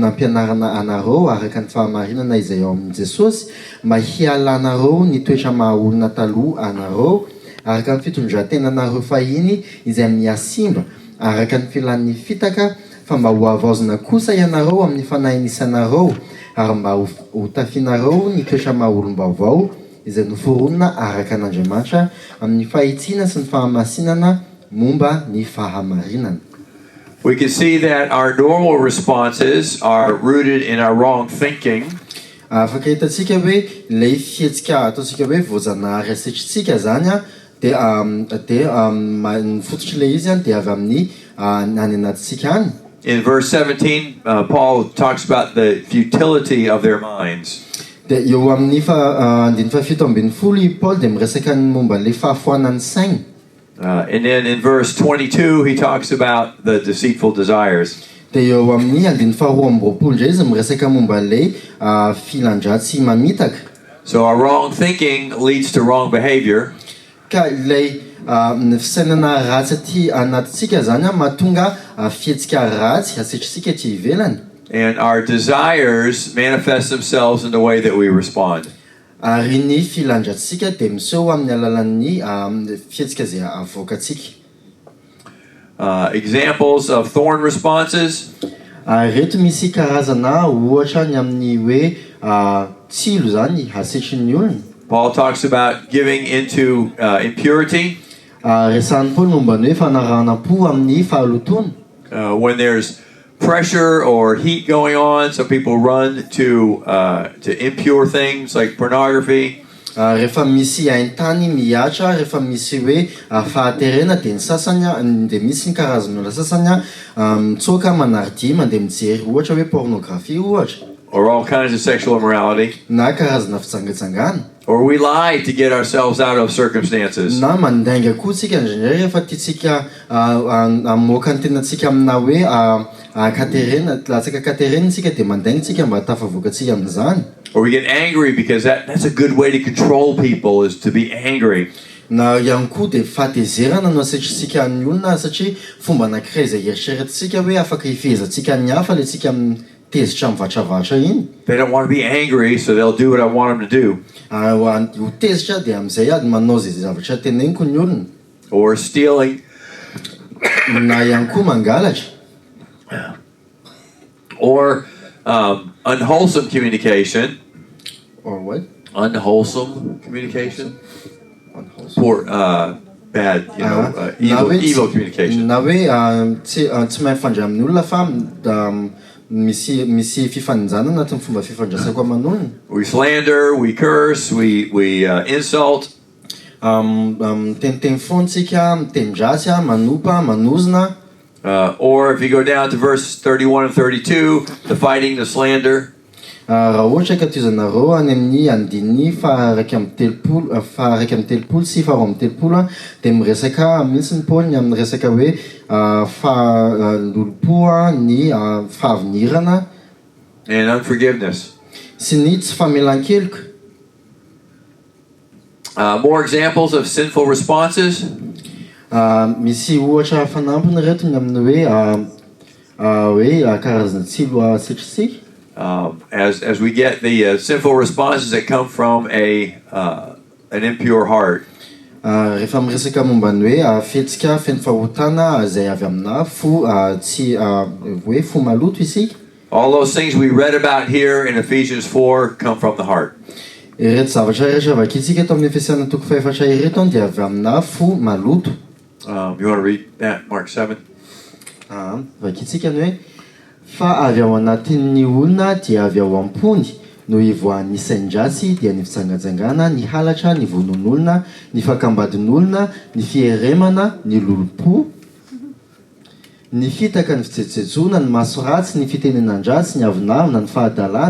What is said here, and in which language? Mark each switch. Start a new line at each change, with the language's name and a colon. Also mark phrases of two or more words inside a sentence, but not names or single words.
Malagasy: nampianarana anareo araka ny fahamarinana izay ao amin'i Jesosy mba hialanareo ny toetra mahaolona taloha anareo araka ny fitondran-tenanareo fahiny izay miasimba araka ny filan'ny fitaka fa mba ho avaozina kosa ianareo amin'ny fanahy nisanareo ary mba ho tafinareo ny toetra mahaolom-baovao izay noforonina araka an'Andriamanitra amin'ny fahitsiana sy ny fahamasinana momba ny fahamarinana.
English: We can see that our normal responses are rooted in our wrong thinking.
Malagasy: Afaka hitantsika hoe ilay fihetsika ataontsika hoe voajanahary asitritsika zany dia ny fototr'ilay izy dia avy amin'ny any anatintsika any.
English: In verse 17, Paul talks about the futility of their minds.
Malagasy: Dia eo amin'ny andiny fahafito ambin'ny folo i Paul dia miresaka ny momba le fahafoanan'ny sainy.
English: And then in verse 22, he talks about the deceitful desires.
Malagasy: Dia eo amin'ny andiny faharoa amby roapolo indray izy miresaka momba le filandratsy mamitaka.
English: So our wrong thinking leads to wrong behavior.
Malagasy: Ka ilay fisainana ratsy aty anatintsika zany mahatonga fihetsika ratsy asitritsika aty ivelany.
English: And our desires manifest themselves in the way that we respond.
Malagasy: Ary ny filandratsika dia miseho amin'ny alalan'ny fihetsika izay avoakantsika.
English: Examples of thorn responses.
Malagasy: Reto misy karazana ohatra ny amin'ny hoe tsilo zany asitrin'ny olona.
English: Paul talks about giving into impurity.
Malagasy: Resahan'ny Paul momba ny hoe fanarahana-po amin'ny fahalotona.
English: When there's pressure or heat going on, so people run to impure things like pornography.
Malagasy: Rehefa misy haintany miatra, rehefa misy hoe fahaterena dia ny sasany dia misy ny karazan'olona sasany mitsoaka manardia mandeha mijery ohatra hoe pornographie ohatra.
English: Or all kinds of sexual immorality.
Malagasy: Na karazana fitsangetsangana.
English: Or we lie to get ourselves out of circumstances.
Malagasy: Na mandainga koa tsika indraindray rehefa tiatsika hamoaka ny tenantsika amina hoe katerena, latsaka katerena tsika dia mandainga tsika mba tafavoakantsika amin'izany.
English: Or we get angry because that's a good way to control people, is to be angry.
Malagasy: Na ihany koa dia fahatezerana no asitritsika ny olona satria fomba anankiray izay eritreretintsika hoe afaka hifehezantsika ny hafa ilay tsika tezitra mivatravatra iny.
English: They don't want to be angry, so they'll do what I want them to do.
Malagasy: Ho tezitra dia amin'izay ady manao izay zavatra teneniko ny olona.
English: Or stealing.
Malagasy: Na ihany koa mangalatra.
English: Or unwholesome communication. Or what? Unwholesome communication. Unwholesome. Poor, bad, evil communication.
Malagasy: Na hoe tsy mahay mifandray amin'ny olona fa misy fifanjanana anatin'ny fomba fifandraisako aman'olona.
English: We slander, we curse, we insult.
Malagasy: Miteny foantsika, mitendrasy, manopa, manozona.
English: Or if you go down to verse 31 and 32, the fighting, the slander.
Malagasy: Raha ohatra ka toizanareo any amin'ny andiny faharaiky amby telopolo sy faharoa amby telopolo dia miresaka mihitsy ny Paul amin'ny resaka hoe fahalolopo ny fahavinirana
English: And unforgiveness.
Malagasy: sy ny tsy famelan-keloka.
English: More examples of sinful responses.
Malagasy: Misy ohatra fanampiny reto ny amin'ny hoe karazana tsilo sitritsika.
English: As we get the sinful responses that come from an impure heart.
Malagasy: Rehefa miresaka momba ny hoe fihetsika feno fahotana izay avy amina tsy hoe fo maloto isika.
English: All those things we read about here in Ephesians 4 come from the heart.
Malagasy: Ireto zavatra rehetra vakitsika eto amin'ny Efesiana 4 ireto dia avy amina fo maloto.
English: You want to read that, Mark 7?
Malagasy: Vakitsika ny hoe fa avy ao anatin'ny olona dia avy ao am-pony no ivoahan'ny sain-drasy dia ny fitsangajangana, ny halatra, ny vonon'olona, ny fakambadin'olona, ny fieremana, ny lolopo, ny fitaka, ny fitsetsetsona, ny maso ratsy, ny fitenenan-dratsy, ny avinavina, ny fahadalana.